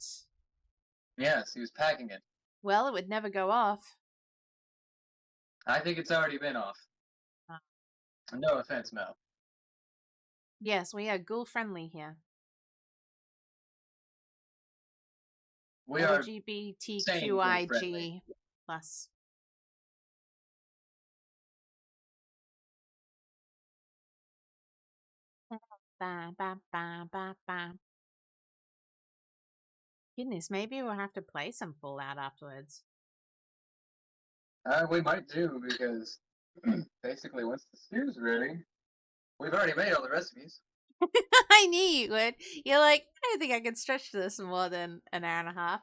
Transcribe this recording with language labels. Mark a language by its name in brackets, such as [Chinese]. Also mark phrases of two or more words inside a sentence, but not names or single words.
[English] Yes, he was packing it. Well, it would never go off. I think it's already been off. No offense, Mel. Yes, we are ghoul friendly here. We are LGBTQIG plus. Ba, ba, ba, ba, ba. Goodness, maybe we'll have to play some Fallout afterwards. We might do, because basically once the stew's ready, we've already made all the recipes. I knew you would. You're like, I don't think I can stretch this more than an hour and a half.